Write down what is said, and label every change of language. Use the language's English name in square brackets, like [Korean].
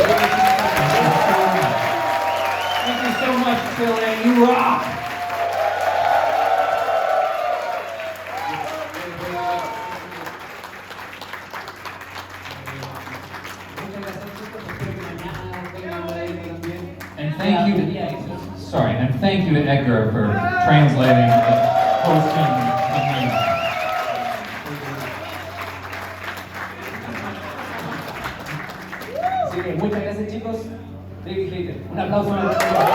[English] Thank you so much, Chile. You rock! [Spanish] Muchas gracias, chicos. Espero que mañana tengan por ahí también. [English] And thank you, sorry, and thank you to Edgar for translating and hosting the meeting. [Spanish] Así que muchas gracias, chicos. David Hayter. Un aplauso.